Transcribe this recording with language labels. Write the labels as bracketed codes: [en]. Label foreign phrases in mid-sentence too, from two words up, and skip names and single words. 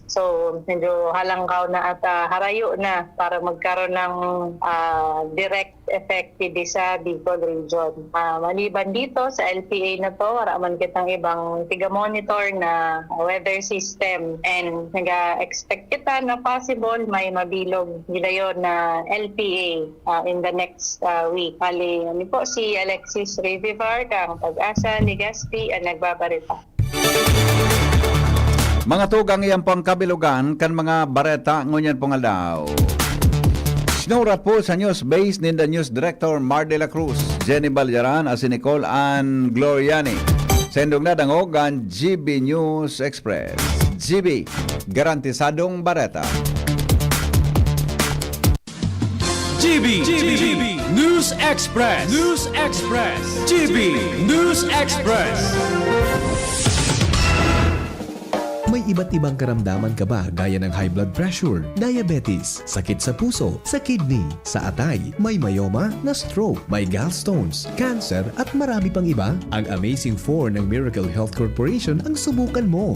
[bik] So, medyo halangkaw na at harayo na para magkaroon ng [en] direct effect [bik] sa Bicol region. Maliban dito sa LPA na to, haraman kitang ibang tiga-monitor na [en] weather system [bik] and nag-expect kita na possible may mabilog gidayon na LPA [en] in the next week. [bik] Hali, po si Alexis Revivar kang Pag-asa Legazpi ang nagbabarita. Mga tugang iyang pang kabilugan kan mga bareta ngunyan pong alaw. Sinura po sa news base ni [en] the news director [bik] Mar de la Cruz, Jenny Balyaran as si Nicole Ann Gloriani. Sendong na dangog ang GB News Express. GB, garantisadong bareta. GB News Express. GB News Express. [tl] May iba't ibang karamdaman ka ba gaya ng [en] high blood pressure, [tl] diabetes, sakit sa puso, sa kidney, sa atay, may myoma, na stroke, may gallstones, cancer at marami pang iba? Ang Amazing 4 ng Miracle Health Corporation ang subukan mo.